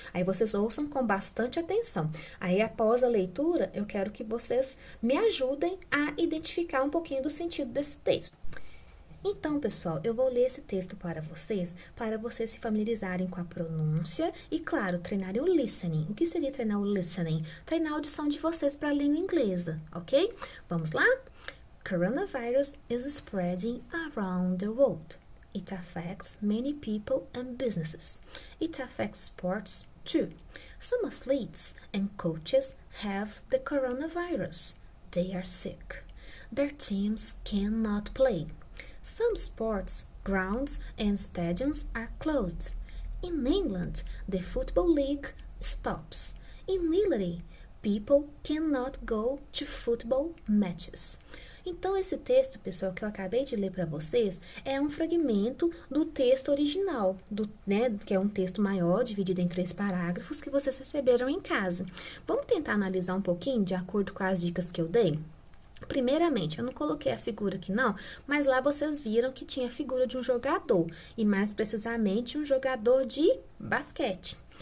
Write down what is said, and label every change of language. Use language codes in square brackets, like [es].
[pt] Aí vocês ouçam com bastante atenção. Aí, após a leitura, eu quero que vocês me ajudem a identificar um pouquinho do sentido desse texto. Então, pessoal, eu vou ler esse texto para vocês se familiarizarem com a pronúncia e, claro, treinarem o listening. O que seria treinar o listening? Treinar a audição de vocês para a língua inglesa, ok? Vamos lá? [en] Coronavirus is spreading around the world. It affects many people and businesses. It affects sports too. Some athletes and coaches have the coronavirus. They are sick. Their teams cannot play. Some sports grounds and stadiums are closed. In England, the Football League stops. In Italy, people cannot go to football matches. [pt] Então, esse texto, pessoal, que eu acabei de ler para vocês, é um fragmento do texto original, que é um texto maior, dividido em 3 parágrafos, que vocês receberam em casa. Vamos tentar analisar um pouquinho, de acordo com as dicas que eu dei? Primeiramente, eu não coloquei a figura aqui não, mas lá vocês viram que tinha a figura de um jogador, e mais precisamente um jogador de basquete.